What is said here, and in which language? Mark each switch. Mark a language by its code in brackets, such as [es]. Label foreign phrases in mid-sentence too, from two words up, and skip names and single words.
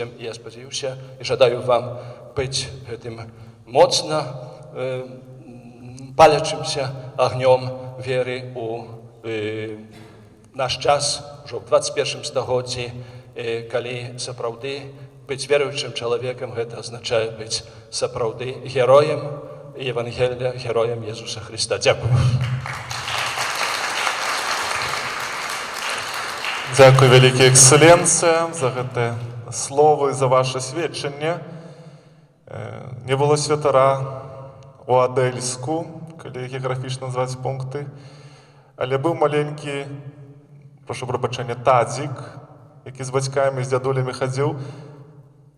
[be] І я спадзяюся і жадаю вам быць гэтым моцна палячымся агнём веры у наш час, ужо ў 21 стагоддзі, калі сапраўды быць веруючым чалавекам, гэта азначае быць сапраўды героем Евангелія, героем Єсуса Христа. [uk] Дякую. [be] Дякую, великі екселенція, за гэта слово і за ваше сведчанне. Не было святара у Адельску, калі геаграфічна назваць пункты, але быў маленькі, прашу прабачэння, Тадзік, які з бацькамі, з дзядулямі хадзіў.